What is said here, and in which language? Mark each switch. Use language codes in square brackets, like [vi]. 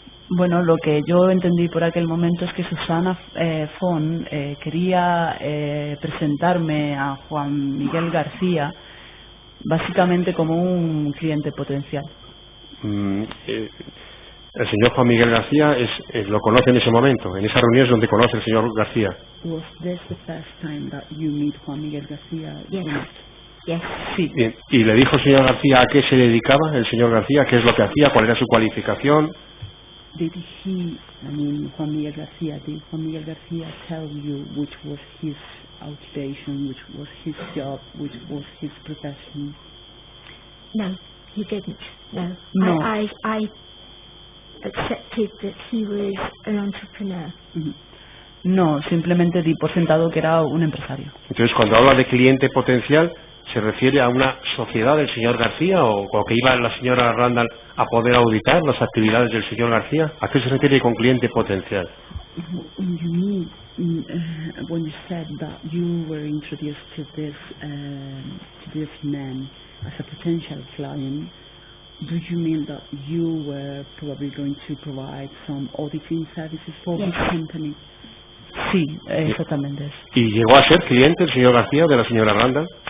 [es] Bueno, lo que yo entendí por aquel momento es que Susana Font quería presentarme a Juan Miguel García básicamente como un cliente potencial. El señor Juan Miguel García lo conoce en ese momento, en esa reunión es donde conoce el señor García. [en] Was this the first time that you meet Juan Miguel García? Yes. Yes. [es] Sí. Bien. ¿Y le dijo el señor García a qué se dedicaba el señor García? ¿Qué es lo que hacía? ¿Cuál era su cualificación? [en] Did Juan Miguel García tell you which was his occupation, which was his job, which was his profession? No, he didn't. No. I accepted that he was an entrepreneur. [es] No, simplemente di por sentado que era un empresario. Entonces, cuando habla de cliente potencial, ¿se refiere a una sociedad del señor García o que iba la señora Randall a poder auditar las actividades del señor García? ¿A qué se refiere con cliente potencial? [en] You mean when you said that you were introduced to this man as a potential client, do you mean that you were probably going to provide some auditing services for Yes. this company? [es] Sí, exactamente. ¿Y llegó a ser cliente el señor García de la señora Randall?